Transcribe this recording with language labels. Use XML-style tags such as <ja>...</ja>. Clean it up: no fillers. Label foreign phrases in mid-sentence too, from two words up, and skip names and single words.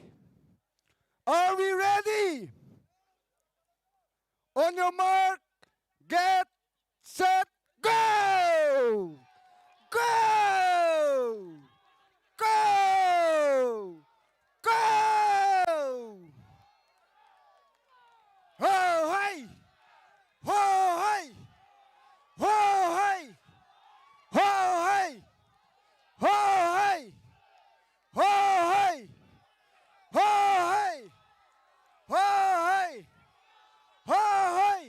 <en>Are we ready? On your mark, get, set, go! Go! Go! Go! Ho hey! Ho hey! Ho hey! Ho hey! Ho hey! Ho hey! Ho hey! Ho hey! Ho hey!</en>